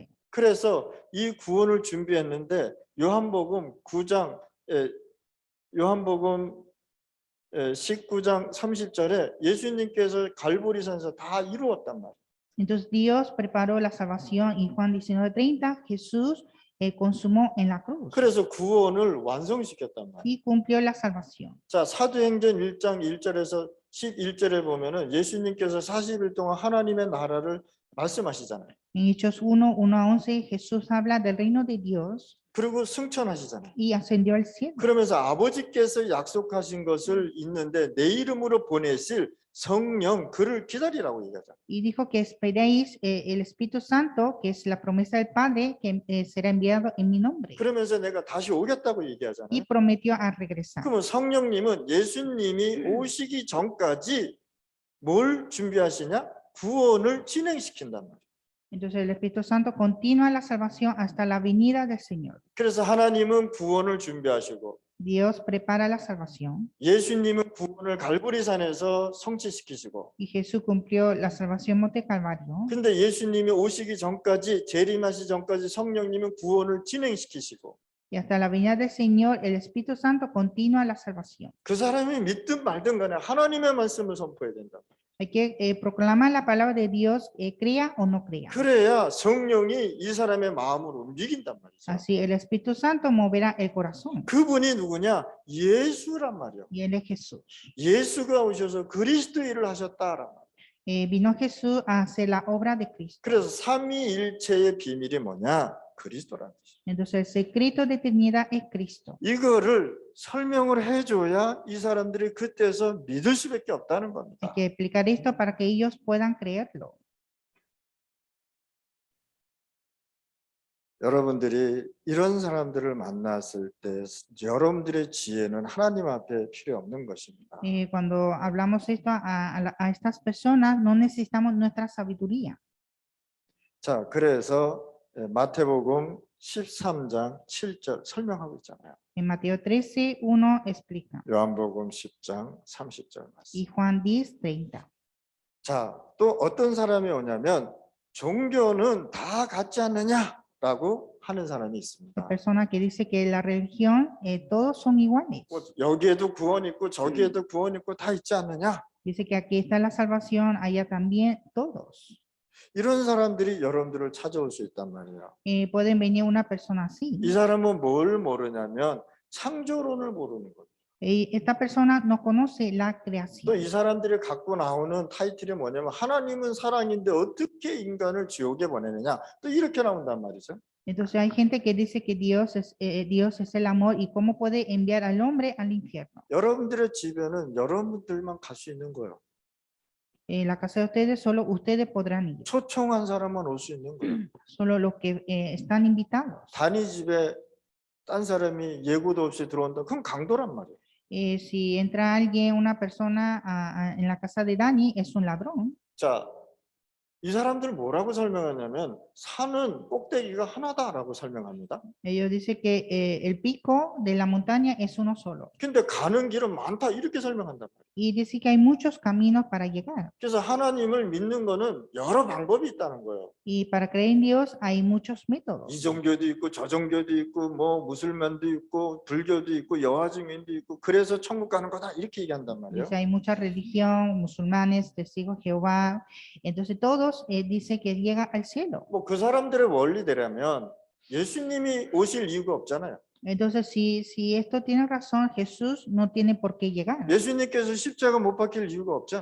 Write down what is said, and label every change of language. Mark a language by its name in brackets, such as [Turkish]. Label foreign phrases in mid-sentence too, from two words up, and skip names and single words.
[Korean] 그래서 이 구원을 준비했는데 요한복음 19장 30절에 예수님께서 갈보리산에서 다 이루었단 말이에요. [Spanish] Entonces Dios preparó la salvación y Juan 19:30, Jesús consumó en la cruz [Korean] 그래서 구원을 완성시켰단 말이에요. [Spanish] y cumplió la salvación. [Korean] 자, 사도행전 1장 1절에서 11절에 보면은 예수님께서 40일 동안 하나님의 나라를 말씀하시잖아요. [Spanish] En Hechos 1:1-11, Jesús habla del reino de Dios [Korean] 그리고 승천하시잖아요. [Spanish] y ascendió al cielo. [Korean] 그러면서 아버지께서 약속하신 것을 있는데 내 이름으로 보내실 성령 그를 기다리라고 얘기하잖아요. [Spanish] Y dijo que esperéis el Espíritu Santo, que es la promesa del Padre, que será enviado en mi nombre. [Korean] 그러면서 내가 다시 오겠다고 얘기하잖아요. [Spanish] Y prometió a regresar. [Korean] 그러면 성령님은 예수님이 오시기 전까지 뭘 준비하시냐? 구원을 진행시킨단 말이에요. [Spanish] Entonces el Espíritu Santo continúa la salvación hasta la venida del Señor. [Korean] 그래서 하나님은 구원을 준비하시고 [Spanish] Dios prepara la salvación [Korean] 예수님은 구원을 갈보리산에서 성취시키시고 [Spanish] y Jesús cumplió la salvación en Monte Calvario. [Korean] 근데 예수님이 오시기 전까지 재림하시기 전까지 성령님은 구원을 진행시키시고 [Spanish] Y hasta la venida del Señor, el Espíritu Santo continúa la salvación. [Korean] 그 사람이 믿든 말든 간에 하나님의 말씀을 선포해야 된다. [Spanish] Hay que proclamar la palabra de Dios, crea o no crea. [Korean] 그래야 성령이 이 사람의 마음을 움직인단 말이죠. [Spanish] Así el Espíritu Santo moverá el corazón. [Korean] 그분이 누구냐? 예수란 말이요. [Spanish] Y él es Jesús. [Korean] 예수가 오셔서 그리스도 일을 하셨다란 말. [Spanish] Vino Jesús a hacer la obra de Cristo. [Korean] 그래서 삼위일체의 비밀이 뭐냐? 그리스도란 뜻이에요. [Spanish] Entonces el secreto de Trinidad es Cristo. [Korean] 이거를 설명을 해줘야 이 사람들이 그때서 믿을 수밖에 없다는 [Spanish] Hay [Korean] 겁니다. [Spanish] que explicar esto para que ellos puedan creerlo. [Korean] 여러분들이 이런 사람들을 만났을 때 여러분들의 지혜는 하나님 앞에 필요 없는 것입니다. [Spanish] Cuando hablamos esto a estas personas, no necesitamos nuestra sabiduría. [Korean] 자, 그래서 마태복음 13장 7절 설명하고 있잖아요. [Spanish] En Mateo 13:1 explica. [Korean] 요한복음 10장 30절 말씀. [Spanish] Y Juan 10:30. [Korean] 자, 또 어떤 사람이 오냐면 종교는 다 같지 않느냐라고 하는 사람이 있습니다. [Spanish] Persona que dice que la religión todos son iguales. [Korean] 뭐 여기에도 구원 있고 저기에도 구원 있고 다 있지 않느냐? [Spanish] Dice que aquí está la salvación, allá también todos. [Korean] 이런 사람들이 여러분들을 찾아올 수 있단 말이에요. [Spanish] Pueden venir una persona así. [Korean] 이 사람은 뭘 모르냐면 창조론을 모르는 거예요. [Spanish] Esta persona no conoce la [Korean] 또 [Spanish] creación. [Korean] 이 사람들이 갖고 나오는 타이틀이 뭐냐면 하나님은 사랑인데 어떻게 인간을 지옥에 보내느냐? 또 이렇게 나온단 말이죠. [Spanish] Entonces hay gente que dice que Dios es el amor y cómo puede enviar al hombre al infierno. [Korean] 여러분들의 집에는 여러분들만 갈 수 있는 거예요. [Spanish] La casa de ustedes, solo ustedes podrán ir. [Korean] 초청한 사람만 올 수 있는 거예요. [Spanish] Solo los que están invitados. [Korean] 단위 집에 딴 사람이 예고도 없이 들어온다. 그럼 강도란 말이에요. [Spanish] Si entra alguien, una persona en la casa de Dani, es un ladrón. [Korean] 자, 이 사람들은 뭐라고 설명하냐면 산은 꼭대기가 하나다라고 설명합니다. [Spanish] Ellos dicen que el pico de la montaña es uno solo. [Korean] 근데 가는 길은 많다 이렇게 설명한단 말이에요. [Spanish] Y dice que hay muchos caminos para llegar. [Korean] 그래서 하나님을 믿는 거는 여러 방법이 있다는 거예요. [Spanish] Y para creer en Dios hay muchos métodos. [Korean] 이 종교도 있고 저 종교도 있고 뭐 무슬만도 있고 불교도 있고 여호와 증인도 있고 그래서 천국 가는 거다 이렇게 얘기한단 말이에요. [Spanish] Dice, hay mucha religión, musulmanes, testigos de Jehová. Entonces todos dice que llega al cielo. [Korean] 뭐 그 사람들의 원리대라면 예수님이 오실 이유가 없잖아요. [Spanish] Entonces, si esto tiene razón, Jesús no tiene por qué llegar. [Korean] 예수님께서 십자가 못 박힐 이유가 없잖아요.